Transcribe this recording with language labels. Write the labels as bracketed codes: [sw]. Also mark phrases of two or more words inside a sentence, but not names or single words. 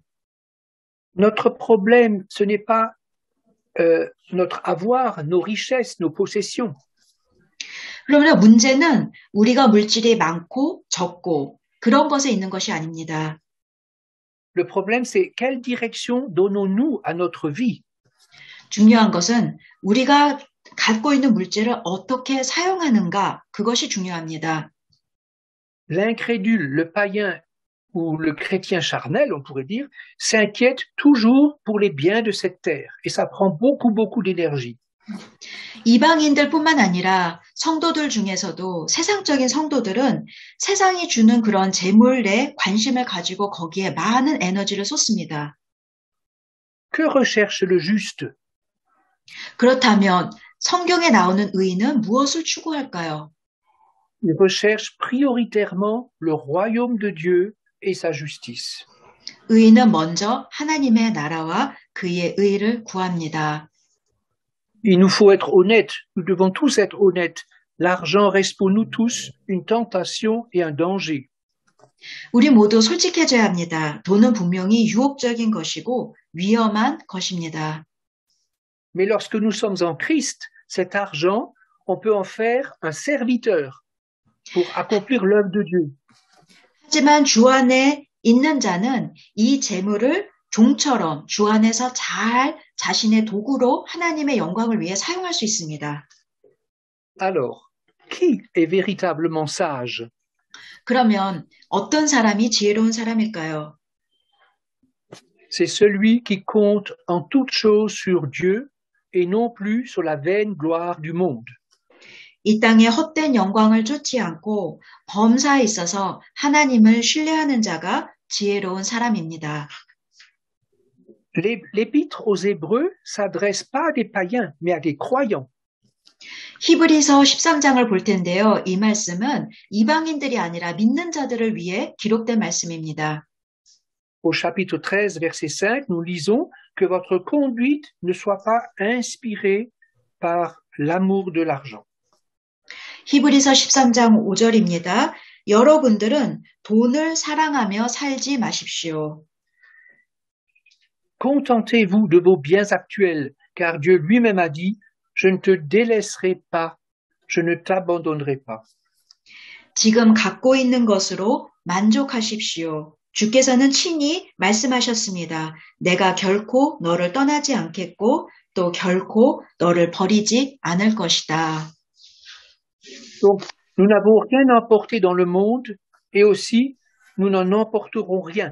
[fr] Notre problème, ce n'est pas notre avoir, nos richesses, nos possessions. [ko] 그러면 문제는 우리가 물질이 많고 적고 그런 것에 있는 것이 아닙니다. [fr] Le problème, c'est quelle direction donnons-nous à notre vie? [ko] 중요한 것은 우리가 갖고 있는 물질을 어떻게 사용하는가, 그것이 중요합니다. [fr] L'incrédule, le païen ou le chrétien charnel, on pourrait dire, s'inquiète toujours pour les biens de cette terre. Et ça prend beaucoup d'énergie. [ko] 이방인들뿐만 아니라 성도들 중에서도 세상적인 성도들은 세상이 주는 그런 재물에 관심을 가지고 거기에 많은 에너지를 쏟습니다. [fr] Que recherche le juste? [ko] 그렇다면 성경에 나오는 의인은 무엇을 추구할까요? [fr] Il recherche prioritairement le royaume de Dieu et sa justice. [ko] 의인은 먼저 하나님의 나라와 그의 의를 구합니다. [fr] Il nous faut être honnêtes, nous devons tous être honnêtes. L'argent reste pour nous tous une tentation et un danger. [ko] 우리 모두 솔직해져야 합니다. 돈은 분명히 유혹적인 것이고 위험한 것입니다. [fr] Mais lorsque nous sommes en Christ, cet argent, on peut en faire un serviteur pour accomplir l'œuvre de Dieu. [ko] 하지만 주 안에 있는 자는 이 재물을 종처럼 주 안에서 잘 자신의 도구로 하나님의 영광을 위해 사용할 수 있습니다. [fr] Alors, qui est véritablement sage? [ko] 그러면 어떤 사람이 지혜로운 사람일까요? [fr] C'est celui qui compte en toutes choses sur Dieu et non plus sur la vaine gloire du monde. [ko] 이 땅의 헛된 영광을 쫓지 않고 범사에 있어서 하나님을 신뢰하는 자가 지혜로운 사람입니다. [fr] L'épître aux Hébreux s'adresse pas à des païens, mais à des croyants. [ko] 히브리서 13장을 볼 텐데요. 이 말씀은 이방인들이 아니라 믿는 자들을 위해 기록된 말씀입니다. [fr] Au chapitre 13, verset 5, nous lisons que votre conduite ne soit pas inspirée par l'amour de l'argent. [ko] 히브리서 13장 5절입니다. 여러분들은 돈을 사랑하며 살지 마십시오. [fr] Contentez-vous de vos biens actuels, car Dieu lui-même a dit, je ne te délaisserai pas, je ne t'abandonnerai pas. [ko] 지금 갖고 있는 것으로 만족하십시오. 주께서는 친히 말씀하셨습니다. 내가 결코 너를 떠나지 않겠고 또 결코 너를 버리지 않을 것이다. [fr] Donc, nous n'avons rien à emporter dans le monde et aussi, nous n'en emporterons rien.